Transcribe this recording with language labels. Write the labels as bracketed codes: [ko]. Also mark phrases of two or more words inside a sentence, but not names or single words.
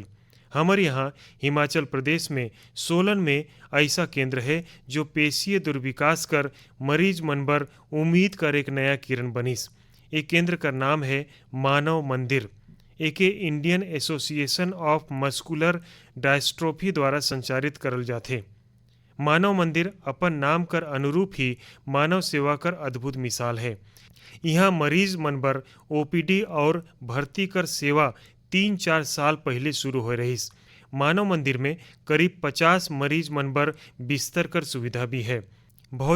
[hne] हमर यहाँ हिमाचल प्रदेश में सोलन में ऐसा केंद्र है जो पेशीय दुर्विकास कर मरीज मन बर उम्मीद कर एक नया किरण बनिस। एक केंद्र का नाम है मानव मंदिर। एके इंडियन एसोसिएशन ऑफ मस्कुलर डायस्ट्रोफी द्वारा संचालित करल जाथे। मानव मंदिर अपन नाम कर अनुरूप ही मानव सेवा कर अद्भुत मिसाल है। यहाँ मरीज मन बर ओपीडी और भर्ती कर सेवा 3-4 साल पहले शुरू हो रहीस। मानव मंदिर में करीब 50 मरीज मन बर बिस्तर कर सुविधा भी है।